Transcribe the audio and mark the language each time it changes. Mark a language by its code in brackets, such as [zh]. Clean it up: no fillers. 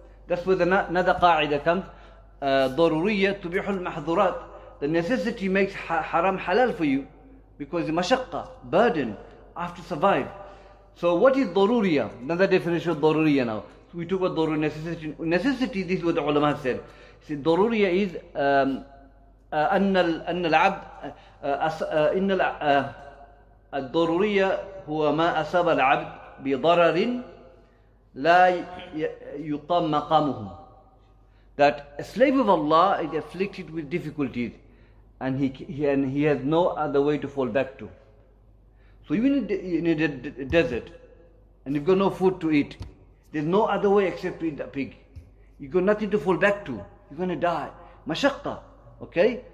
[en] That's where another qa'idah comes. [ar] ضرورية تبيح المحظورات. [en] The necessity makes haram halal for you because the mashaqqa, burden, I have to survive. So what is daruriya? Another definition of daruriya now. So we talk about daruriya, necessity. Necessity, this is what the ulama said. See, daruriya is [ar] أن العبد إن الضرورية هو ما أصاب العبد بضرر لا يقام مقامه. [en] That a slave of Allah is afflicted with difficulties and he has no other way to fall back to. So even in a desert and you've got no food to eat, there's no other way except to eat the pig. You've got nothing to fall back to. You're going to die. Mashaqqa. Okay?